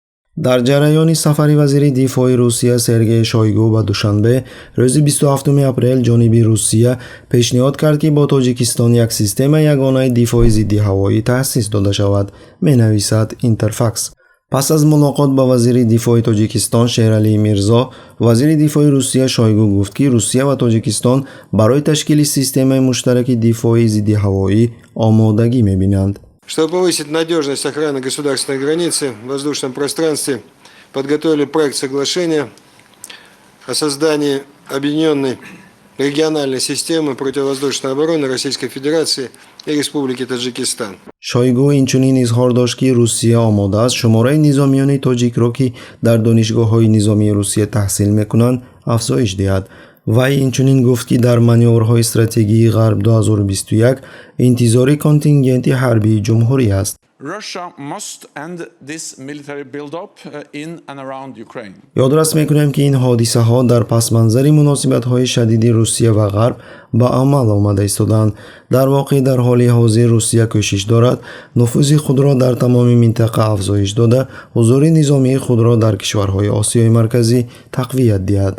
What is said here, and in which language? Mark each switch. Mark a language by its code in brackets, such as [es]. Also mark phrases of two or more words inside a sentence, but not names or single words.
[tg] дар ҷараёни сафари вазири дифои Русия Сергей Шойгу ба Душанбе рӯзи 27 апрел ҷониби Русия пешниҳод кард, ки бо Тоҷикистон як системаи ягонаи дифои зидди ҳавоӣ таъсис дода шавад, менависад Интерфакс. Пас аз мулоқот ба вазири дифои Тоҷикистон Шералӣ Мирзо, вазири дифои Русия Шойгу гуфт, ки Русия ва Тоҷикистон барои ташкили системаи муштараки дифои зидди ҳавоӣ омодагӣ мебинанд. [ru] Чтобы повысить надежность охраны государственной границы в воздушном пространстве, подготовили проект соглашения о создании объединенной региональной системы противовоздушной обороны Российской Федерации и Республики Таджикистан. [tg] Шойгу инчунин изҳор дошт, ки Русия омода аст шумораи низомиёни тоҷикро, ки дар донишгоҳҳои низомии Русия таҳсил мекунанд, афзоиш диҳад. Вай инчунин гуфт, ки дар манёврҳои стратегии Ғарб 2021 интизори контингенти ҳарбии ҷумҳурӣ аст. [en] Russia must end this military build-up in and around Ukraine. [tg] ёдрас мекунем, ки ин ҳодисаҳо дар пасманзари муносибатҳои шадиди Русия ва Ғарб ба амал омада истоданд. дар воқеъ дар ҳоли ҳозир Русия кӯшиш дорад нуфузи худро дар тамоми минтақа афзоиш дода, ҳузури низомии худро дар кишварҳои Осиёи марказӣ тақвият диҳад.